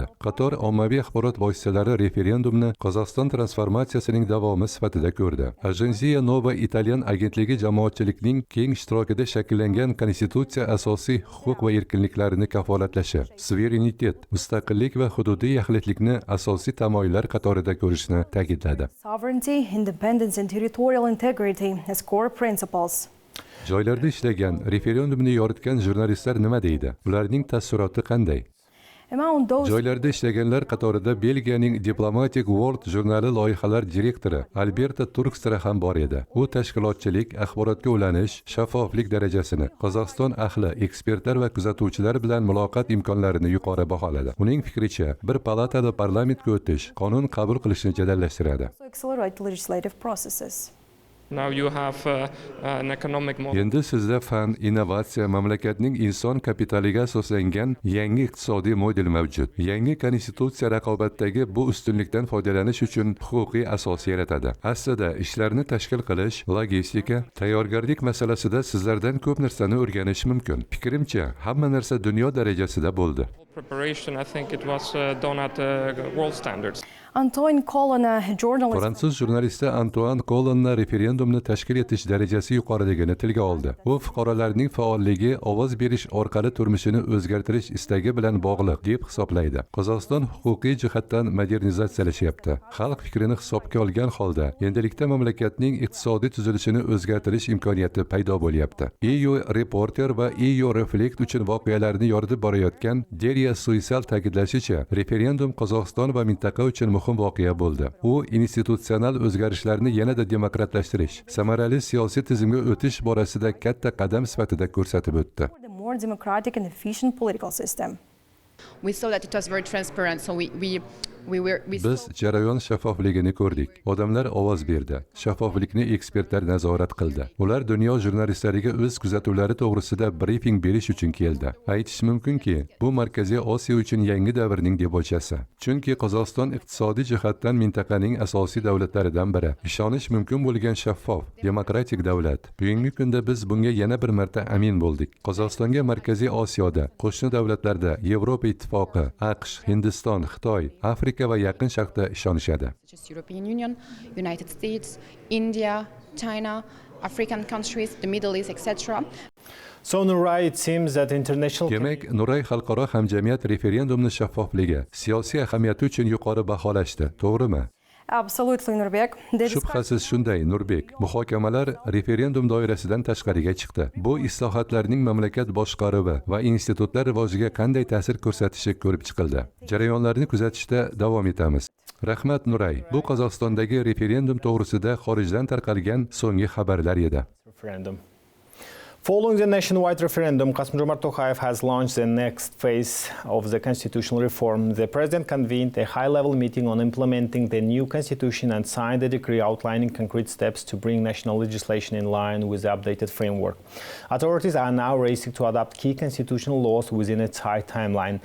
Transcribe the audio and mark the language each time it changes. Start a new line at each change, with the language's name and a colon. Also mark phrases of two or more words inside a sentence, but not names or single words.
Uzbek: Qator ommaviy axborot vositalari referendumni Qozog'iston transformatsiyasining davomi sifatida ko'rdi. Agenzia Nova Italyan agentligi jamoatchilikning keng ishtirokida shakllangan konstitutsiya asosiy huquq va erkinliklarni kafolatlashi, suverenitet, mustaqillik va hududiy yaxlitlikni asosiy tamoyillar qatorida ko'rishni ta'kidladi.
English: Sovereignty, independence and territorial integrity as core principles.
Uzbek: Joylarda ishlagan, referendumni yoritgan jurnalistlar nima deydi? Ularning taassuroti qanday?
English: Among those
Uzbek: Joylarda ishlaganlar qatorida Belgiyaning Diplomatic World jurnali loyihalar direktori Alberta Turkstra ham bor edi. U tashkilotchilik, axborotga ulanish, shaffoflik darajasini, Qozog'iston ahli, ekspertlar va kuzatuvchilar bilan muloqot imkonlarini yuqori baholadi. Uning fikricha, bir palatali parlamentga o'tish qonun qabul qilishni jadallashtiradi.
English: accelerate legislative processes. Now you have an economic model.
Uzbek: Endi sizda fan, innovatsiya, mamlakatning inson kapitaliga asoslangan yangi iqtisodiy model mavjud. Yangi konstitutsiya raqobatdagi bu ustunlikdan foydalanish uchun huquqiy asos yaratadi. Aslida ishlarni tashkil qilish, logistika, tayyorgarlik masalasida sizlardan ko'p narsani o'rganish mumkin. Fikrimcha, hamma narsa dunyo darajasida bo'ldi.
English: Preparation, I think it was done at world standards. Antoine Collin, a journalist
Uzbek: Fransuz jurnalisti Antoine Collin referendumni tashkil etish darajasi yuqoriligini tilga oldi. U fuqarolarning faolligi ovoz berish orqali turmushini o'zgartirish istagi bilan bog'liq deb hisoblaydi. Qozog'iston huquqiy jihatdan modernizatsiyalashyapti. Xalq fikrini hisobga olgan holda, endilikda mamlakatning iqtisodiy tuzilishini o'zgartirish imkoniyati paydo bo'lyapti. EU Reporter va EU Reflect uchun voqealarni yoritib borayotgan Deria Suysal ta'kidlashicha, referendum Qozog'iston va mintaqa uchun muhim voqea bo'ldi. U institutsional o'zgarishlarni yanada demokratlashtirish, samarali siyosiy tizimga o'tish borasida katta qadam sifatida ko'rsatib o'tdi.
English: for the more democratic and efficient political system. We saw that it was very transparent, so we
Uzbek: Biz jarayon shaffofligini ko'rdik. Odamlar ovoz berdi. Shaffoflikni ekspertlar nazorat qildi. Ular dunyo jurnalistlariga o'z kuzatuvlari to'g'risida brifing berish uchun keldi. Aytish mumkinki, bu Markaziy Osiyo uchun yangi davrning debochasi. Chunki Qozog'iston iqtisodiy jihatdan mintaqaning asosiy davlatlaridan biri. Ishonish mumkin bo'lgan shaffof, demokratik davlat. Bugungi kunda biz bunga yana bir marta amin bo'ldik. Qozog'istonga Markaziy Osiyoda, qo'shni davlatlarda Yevropa Ittifoqi, AQSh, Hindiston, Xitoy, Afrika va Yaqin Sharqda ishonishadi.
English: such as European Union, United States, India, China, African countries, the Middle East, etc. So Nuray, it seems that international
Uzbek: Demak, Nuray xalqaro hamjamiyat referendumni shaffofligi, siyosiy ahamiyati uchun yuqori baholashdi. To'g'rimi?
English: Absolutely, Nurbek.
Uzbek: Shubhasiz shunday, Nurbek. Muhokamalar referendum doirasidan tashqariga chiqdi. Bu islohotlarning mamlakat boshqaruvi va institutlar rivojiga qanday ta'sir ko'rsatishi ko'rib chiqildi. Jarayonlarni kuzatishda davom etamiz. Rahmat Nuray. Bu Qozog'istondagi referendum to'g'risida xorijdan tarqalgan so'nggi xabarlar edi.
English: referendum. Following the nationwide referendum, Kassym-Jomart Tokayev has launched the next phase of the constitutional reform. The president convened a high-level meeting on implementing the new constitution and signed a decree outlining concrete steps to bring national legislation in line with the updated framework. Authorities are now racing to adopt key constitutional laws within a tight timeline.